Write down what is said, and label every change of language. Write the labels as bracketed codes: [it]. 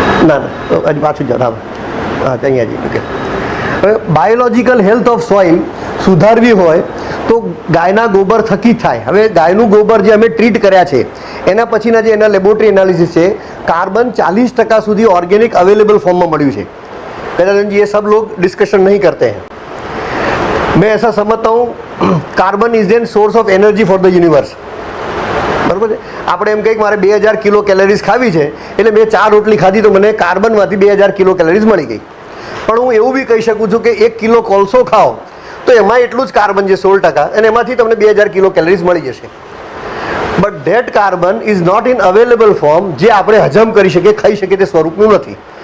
[gu] ના હજી પાછું જાઓ. હા અહીંયા જઈએ. ઓકે, હવે [en] biological health of soil [gu] સુધારવી હોય તો ગાયના ગોબર થકી થાય. હવે ગાયનું ગોબર જે અમે ટ્રીટ કર્યા છે એના પછીના જે એના લેબોરેટરી એનાલિસિસ છે, કાર્બન 40% સુધી ઓર્ગેનિક અવેલેબલ ફોર્મમાં મળ્યું છે. [hi] कल्याण ये सब लोग डिस्कशन नहीं करते हैं. मैं ऐसा समझता हूँ [en] Carbon is an source of energy for the universe. [gu] બરાબર છે. આપણે એમ કહીએ કે મારે 2000 કિલો કેલરીઝ ખાવી છે એટલે મેં 4 રોટલી ખાધી તો મને કાર્બનમાંથી 2000 કિલો કેલરીઝ મળી ગઈ. પણ હું એવું બી કહી શકું છું કે 1 કિલો કોલસો ખાઓ તો એમાં એટલું જ કાર્બન છે 16% અને એમાંથી તમને 2000 કિલો કેલરીઝ મળી જશે. [en] but that carbon is not in available form, [gu] જે આપણે હજમ કરી શકીએ, ખાઈ શકીએ તે સ્વરૂપનું નથી.